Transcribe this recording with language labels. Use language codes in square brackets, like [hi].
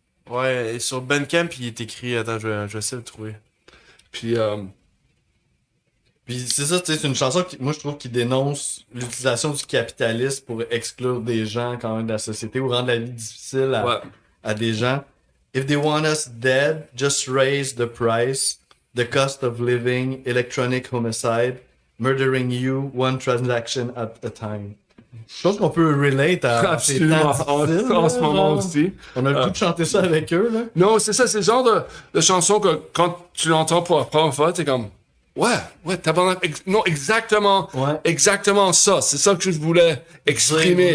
[fr] Ouais, et sur Bandcamp, il est écrit... Attends, je vais essayer de le trouver. Puis Puis c'est ça, tu sais, c'est une chanson qui, moi je trouve qui dénonce l'utilisation du capitalisme pour exclure des gens quand même de la société ou rendre la vie difficile ouais. à des gens. [en] If they want us dead, just raise the price, the cost of living, electronic homicide, murdering you one transaction at a time. [fr] Je pense qu'on peut relate à ces Absolument, temps difficiles, en là, ce moment genre. aussi. On a le goût de chanter ça avec eux, là. Non, c'est ça, c'est le genre de chanson que quand tu l'entends pour la première fois, t'es comme ouais, non, exactement ça. C'est ça que je voulais exprimer,